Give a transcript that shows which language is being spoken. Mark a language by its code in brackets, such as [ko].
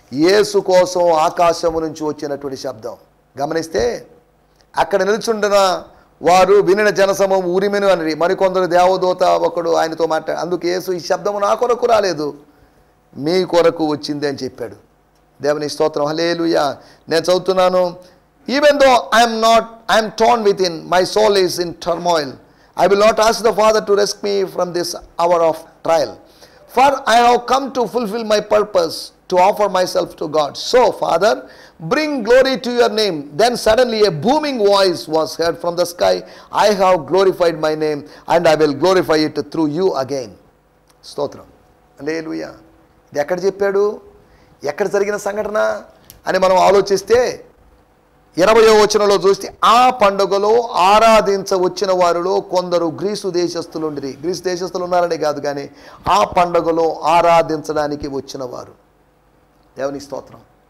[te] యేసు కోసం ఆకాశము నుంచి వచ్చినటువంటి శబ్దం. గమనిస్తే అక్కడ నిల్చుండిన వారు వినిన జనసమూహం ఉరిమెను అని, మరికొందరు దేవదూత ఒకడు ఆయనతో అందుకు యేసు ఈ శబ్దము నా కొరకు రాలేదు, మీ కొరకు వచ్చింది అని చెప్పాడు. దేవుని స్తోత్రం, హల్లెలూయా. నేను చదువుతున్నాను. [en] Even though I am torn within, my soul is in turmoil. I will not ask the Father to rescue me from this hour of trial. For I have come to fulfill my purpose, to offer myself to God. So, Father, bring glory to your name. Then suddenly a booming voice was heard from the sky. I have glorified my name and I will glorify it through you again. [te] స్తోత్రం, హల్లెలూయా. ఇది ఎక్కడ చెప్పాడు, ఎక్కడ జరిగిన సంఘటన అని మనం ఆలోచిస్తే 20వ వచనంలో చూస్తే ఆ పండుగలో ఆరాధించ వచ్చిన వారిలో కొందరు గ్రీసు దేశస్థులు ఉండిరి. గ్రీసు దేశస్థులు ఉన్నారనే కాదు, కానీ ఆ పండుగలో ఆరాధించడానికి వచ్చిన వారు. దేవుని స్తోత్రం.